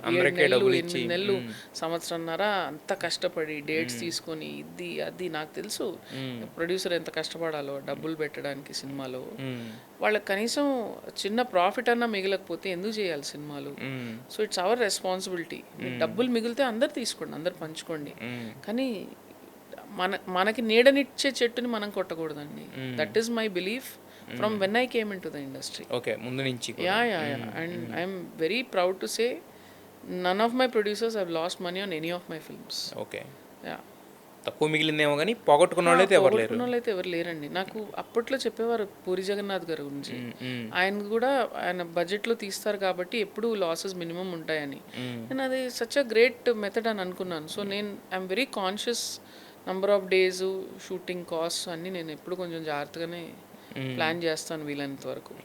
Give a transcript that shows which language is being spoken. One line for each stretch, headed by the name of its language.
Telugu: 8 నెలలు సంవత్సరంన్నర అంత కష్టపడి డేట్స్ తీసుకొని ఇది అది నాకు తెలుసు ప్రొడ్యూసర్ ఎంత కష్టపడాలో డబ్బులు పెట్టడానికి సినిమాలో. వాళ్ళకి కనీసం చిన్న ప్రాఫిట్ అన్నా మిగలకపోతే ఎందుకు చేయాలి సినిమాలు?
English: So it's our responsibility.
Telugu: డబ్బులు మిగిలితే అందరు తీసుకోండి, అందరు పంచుకోండి, కానీ మనకి నీడనిచ్చే చెట్టుని మనం కొట్టకూడదండి.
English: That is my belief from when I came into the industry.
Telugu: Okay, ముందు నుంచి.
English: Yeah. And I'm very proud to say none of my producers have lost money on any of my films. Okay. Yeah.
Telugu: తక్కువ మిగిలిందేమో కానీ పోగొట్టుకున్న వాళ్ళైతే ఎవరు లేరండి. నాకు అప్పట్లో చెప్పేవారు పూరి జగన్నాథ్ గారి గురించి, ఆయన కూడా ఆయన బడ్జెట్లో తీస్తారు కాబట్టి ఎప్పుడు లాసెస్ మినిమం ఉంటాయని. నేను అది
English: such a great method
Telugu: అని అనుకున్నాను. సో నేను
English: I'm very conscious, number of days, shooting cost
Telugu: అన్నీ నేను ఎప్పుడు కొంచెం జాగ్రత్తగానే ప్లాన్ చేస్తాను వీలైనంత వరకు.